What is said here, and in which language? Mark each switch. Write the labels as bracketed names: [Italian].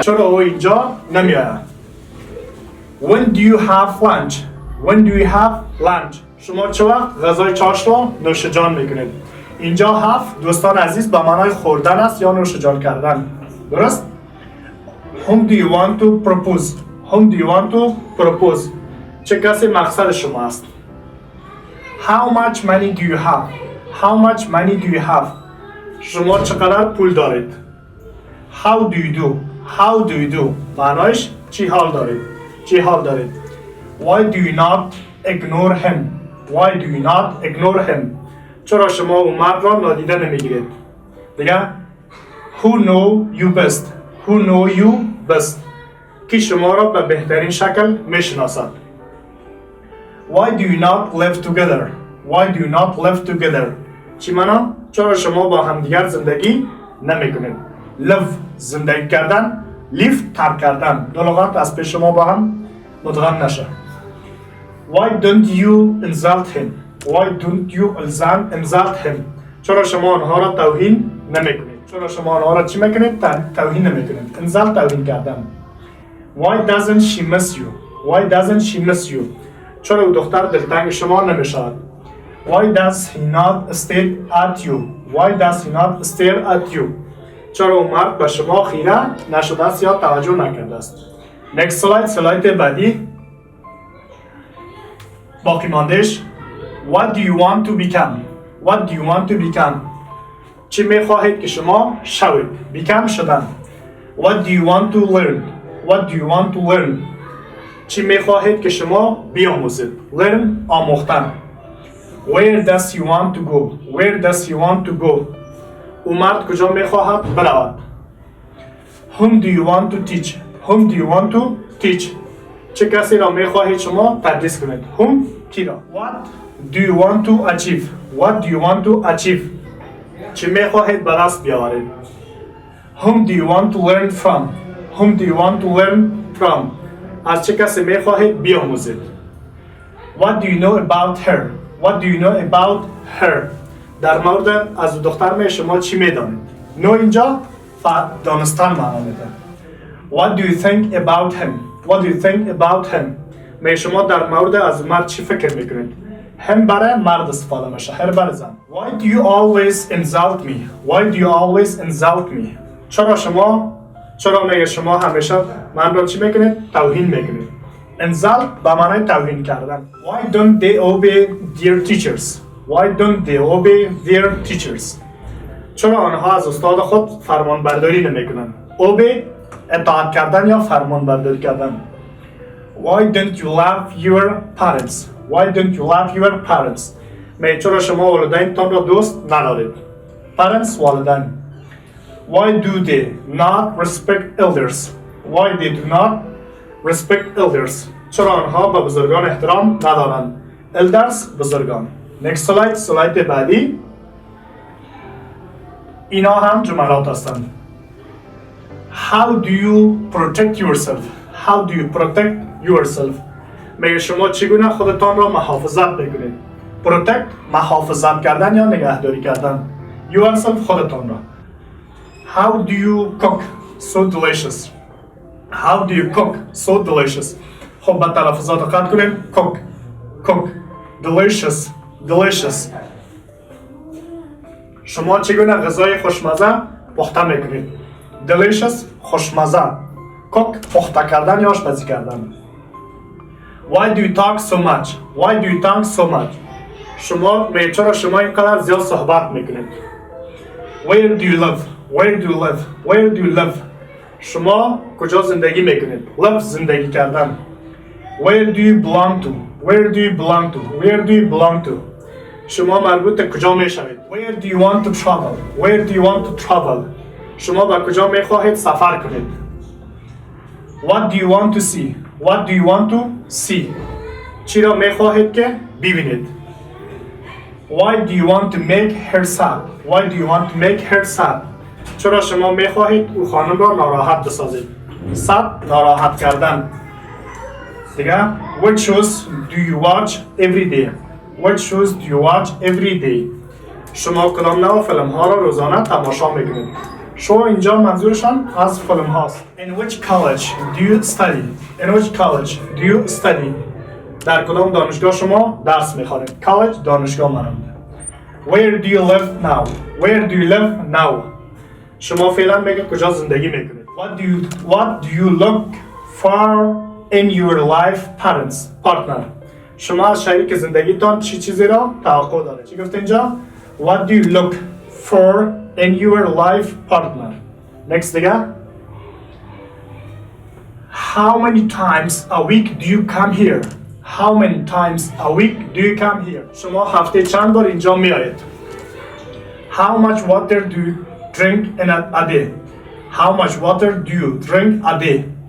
[Persian] چرا او اینجا نمیآید؟ [English] When do you have lunch? When do you have lunch? [Persian] شما چه وقت غذای چاشت رو نوش جان میکنید؟ اینجا هفت دوستان عزیز به معنای خوردن است یا نوش جان کردن. درست؟ [English] Whom do you want to propose? Whom do you want to propose? [Persian] چه کسی مقصد شما است؟ [English] How much money do you have? How much money do you have? [Persian] شما چقدر پول دارید؟ [English] How do you do? How do you do? [Persian] معنایش چی حال دارید؟ چی حال دارید؟ [English] Why do you not ignore him? Why do you not ignore him? [Persian] چرا شما او مرد را نادیده نمیگیرید؟ دیگه [English] Who know you best? Who know you best? [Persian] کی شما را به بهترین شکل میشناسد؟ [English] Why do you not live together? Why do you not live together? [Persian] چی معنا؟ چرا شما با همدیگر زندگی نمیکنید؟ live زندگی کردن، live ترک کردن. دو لغت از پیش شما با هم مدغم نشه. [English] Why don't you insult him? Why don't you insult him? [Persian] چرا شما آنها را توهین نمیکنید؟ چرا شما آنها را چی میکنید؟ توهین نمیکنید. insult توهین کردن. [English] Why doesn't she miss you? Why doesn't she miss you? [Persian] چرا او دختر دلتنگ شما نمیشود؟ [English] Why does he not stare at you? Why does he not stare at you? [Persian] چرا اون مرد به شما خیره نشده است یا توجه نکرده است؟ [English] Next slide. [Persian] سلاید بعدی. باقی ماندهش. [English] What do you want to become? What do you want to become? [Persian] چی میخواهید که شما شوید؟ become شدن. [English] What do you want to learn? What do you want to learn? [Persian] چی میخواهید که شما بیاموزید؟ learn آموختن. [English] Where does he want to go? Where does he want to go? [Persian] او مرد کجا میخواهد برود؟ [English] Whom do you want to teach? Whom do you want to teach? [Persian] چه کسی را میخواهید شما تدریس کنید؟ Whom کی را؟ [English] What do you want to achieve? What do you want to achieve? [Persian] چه میخواهید به دست بیاورید؟ [English] Whom do you want to learn from? Whom do you want to learn from? [Persian] از چه کسی میخواهید بیاموزید؟ [English] What do you know about her? What do you know about her? [Persian] در مورد از دختر می شما چی میدانید؟ know اینجا دانستن معنا میده. [English] What do you think about him? What do you think about him? [Persian] می شما در مورد از مرد چی فکر میکنید؟ هم برای مرد استفاده میشه، هر برای زن. [English] Why do you always insult me? Why do you always insult me? [Persian] چرا میگه شما همیشه من را چی میکنید؟ توهین میکنید. insult به معنای توهین کردن. [English] Why don't they obey their teachers? Why don't they obey their teachers? [Persian] چرا آنها از استاد خود فرمان برداری نمیکنند؟ obey اطاعت کردن یا فرمان برداری کردن. [English] Why don't you love your parents? Why don't you love your parents? [Persian] چرا شما والدینتان را دوست ندارید؟ parents والدین. [English] Why do they not respect elders? Why they do not respect elders? [Persian] چرا آنها به بزرگان احترام ندارند؟ elders بزرگان. [English] Next slide. [Persian] سلاید بعدی. اینا هم جملات هستند. [English] How do you protect yourself? How do you protect yourself? [Persian] میگه شما چگونه خودتان را محافظت میکنید؟ protect محافظت کردن یا نگهداری کردن. yourself خودتان را. [English] How do you cook so delicious? How do you cook so delicious? [Persian] خب با تلفظات دقت کنیم. cook delicious. شما چگونه غذای خوشمزه پخته میکنید. delicious خوشمزه. cook پخته کردن یا آشپزی کردن. [English] why do you talk so much? why do you talk so much? [Persian] چرا شما اینقدر زیاد صحبت میکنید. [English] where do you live? where do you live? where do you live? [Persian] شما کجا زندگی میکنید. live زندگی کردن. [English] where do you belong to? where do you belong to? where do you belong to? [Persian] شما مربوط به کجا میشوید. [English] where do you want to travel? where do you want to travel? [Persian] شما به کجا میخواهید سفر کنید. [English] what do you want to see? what do you want to see? [Persian] چی را میخواهید که ببینید. [English] why do you want to make her sad? why do you want to make her sad? [Persian] چرا شما میخواهید او خانم را ناراحت بسازید. sad ناراحت کردن. [English] دیگه what shows do you watch every day? what shows do you watch every day? [Persian] شما کدام نوع فیلم ها را روزانه تماشا میکنید. شو اینجا منظورشان از فیلم هاست. [English] in which college do you study? in which college do you study? [Persian] در کدام دانشگاه شما درس میخوانید. college دانشگاه مانند. [English] where do you live now? where do you live now? [Persian] شما فعلا میگید کجا زندگی میکنید. [English] what do you look for in your life partner? [Persian] شما از شریک زندگیتان چی چیزی را توقع دارید. چی گفت اینجا؟ [English] what do you look for in your life partner? next دیگه. how many times a week do you come here? how many times a week do you come here? [Persian] شما هفته چند بار اینجا میآیید. [English] how much water do you drink in a day? how much water do you drink a day?